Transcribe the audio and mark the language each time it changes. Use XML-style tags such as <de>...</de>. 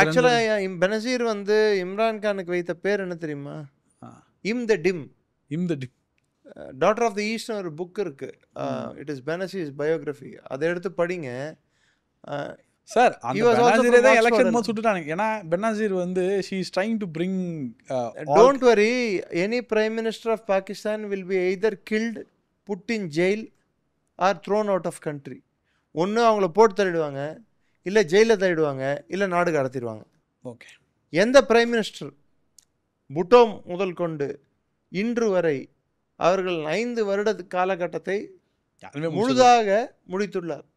<ta>ஆக்சுவலாக பெனசீர் வந்து இம்ரான் கானுக்கு வைத்த பேர் என்ன தெரியுமா? இம் த டிம்.</ta> <en>daughter of the ஈஸ்ட்னு</en> <ta>ஒரு</ta> <en>Book இருக்கு, it is Benazir's biography.</en> <ta>அதை எடுத்து படிங்க சார். அந்த பெனாசீரே தான் எலெக்ஷன் போது சுட்டுட்டாங்க. ஏன்னா பெனாசீர் வந்து</ta> <en>she is trying to bring don't worry, any prime minister of Pakistan will be either killed, put in jail or thrown out of country.</en> <ta>ஒன்று அவங்கள போட்டு தள்ளிடுவாங்க, இல்லை ஜெயிலில் தள்ளிடுவாங்க, இல்லை நாடு கடத்திடுவாங்க. ஓகே. எந்த பிரைம் மினிஸ்டர் புட்டோ முதல் கொண்டு இன்று வரை அவர்கள் 5 வருட காலகட்டத்தை முழுதாக முடித்துள்ளார்?</ta>